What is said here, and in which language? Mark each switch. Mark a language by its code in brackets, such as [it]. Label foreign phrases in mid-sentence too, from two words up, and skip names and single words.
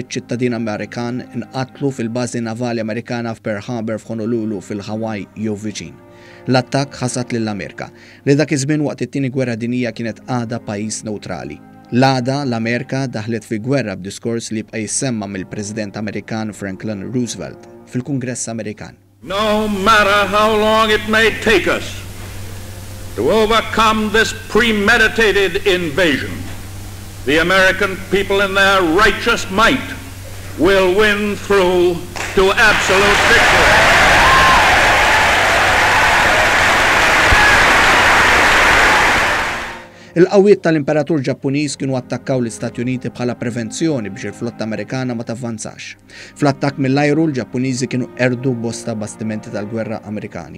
[mt] ċittadin Amerikan inqatlu fil-bażi navali Amerikana f'Pearl Harbor f'Honolulu fil-Hawaii jew viċin. L-attakk ħasat lill-Amerka li dak iż-żmien waqt it-tieni gwerra dinjija kienet għada pajjiż newtrali. L-għada l-Amerka daħlet fi gwerra b'diskors li jibqa' jissemma mill-President Amerikan Franklin Roosevelt fil-Kungress Amerikan. [en] No matter how long it may take us to overcome this premeditated invasion, the American people in their righteous might will win through to absolute victory. [mt] Il-qawwiet tal-Imperatur Ġappuniż kienu attakkaw l-Istati Uniti bħala prevenzjoni biex il-flotta Amerikana ma tavvanzax. Fl-attakk mill-ajru l-Ġappuniżi kienu erdu bosta bastimenti tal-gwerra Amerikani.